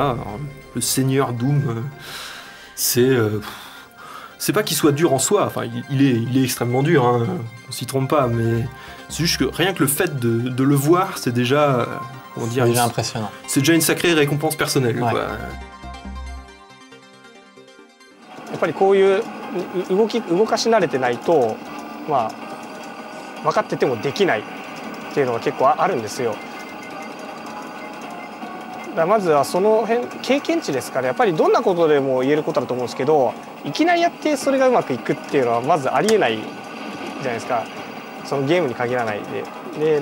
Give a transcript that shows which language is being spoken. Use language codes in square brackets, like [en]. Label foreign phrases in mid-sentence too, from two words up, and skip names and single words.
[fr] Alors, le seigneur Doom, c'est pas qu'il soit dur en soi, enfin il est extrêmement dur, hein, on s'y trompe pas, mais c'est juste que rien que le fait de le voir, c'est déjà, déjà impressionnant. C'est déjà une sacrée récompense personnelle. Ouais. Quoi. [ja] やっぱりこういう動かし慣れてないと、分かっててもできないっていうのが結構あるんですよ。まずはその辺経験値ですから、やっぱりどんなことでも言えることだと思うんですけど、いきなりやってそれがうまくいくっていうのはまずありえないじゃないですか、そのゲームに限らないで。